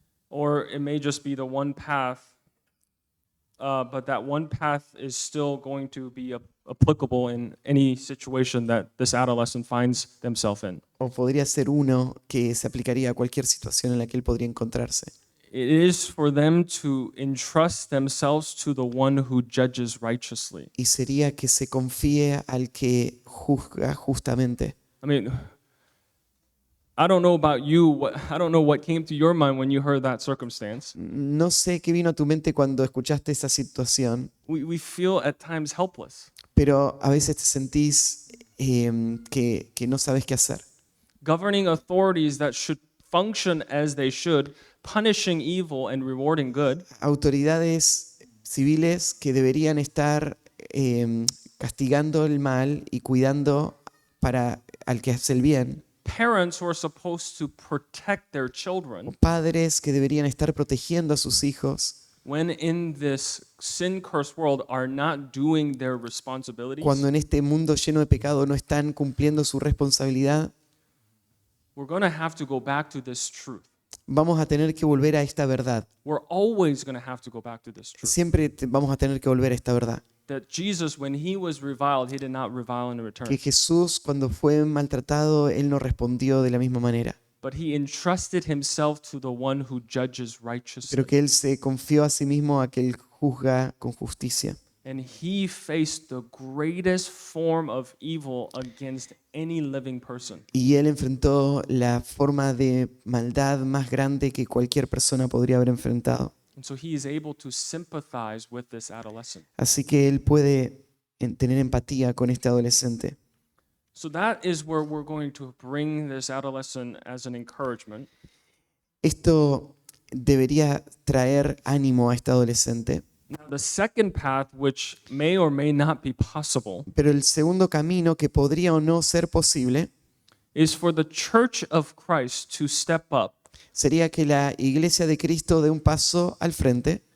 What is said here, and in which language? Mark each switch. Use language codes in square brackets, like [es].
[en] or it may just be the one path, but that one path is still going to be applicable in any situation that this adolescent finds themselves in. [es] o podría ser uno que se aplicaría a cualquier situación en la que él podría encontrarse. [en] It is for them to entrust themselves to the one who judges righteously. [es] Y sería que se confíe al que juzga justamente. [en] I mean, I don't know about you, I don't know what came to your mind when you heard that circumstance. [es] No sé qué vino a tu mente cuando escuchaste esa situación, [en] We feel at times helpless. [es] pero a veces te sentís que no sabes qué hacer. [en] Governing authorities that should function as they should, punishing evil and rewarding good, [es] Autoridades civiles que deberían estar castigando el mal y cuidando para al que hace el bien. [en] parents who are supposed to protect their children, [es] Padres que deberían estar protegiendo a sus hijos [en] when in this sin-cursed world are not doing their responsibilities, [es] cuando en este mundo lleno de pecado no están cumpliendo su responsabilidad. [en] we're going to have to go back to this truth. [es] Vamos a tener que volver a esta verdad. [en] We're always going to have to go back to this truth. [es] Siempre vamos a tener que volver a esta verdad. [en] That Jesus, when he was reviled, he did not revile in return, [es] Que Jesús, cuando fue maltratado, él no respondió de la misma manera, [en] but he entrusted himself to the one who judges righteously. [es] pero que él se confió a sí mismo a que él juzga con justicia. [en] And he faced the greatest form of evil against any living person. [es] Y él enfrentó la forma de maldad más grande que cualquier persona podría haber enfrentado. [en] And so he is able to sympathize with this adolescent. [es] Así que él puede tener empatía con este adolescente. [en] So that is where we're going to bring this adolescent as an encouragement. [es] Esto debería traer ánimo a este adolescente. [en] Now, the second path, which may or may not be possible, [es] Pero el segundo camino, que podría o no ser posible, [en] is for the church of Christ to step up [es] sería que la iglesia de Cristo dé un paso al frente,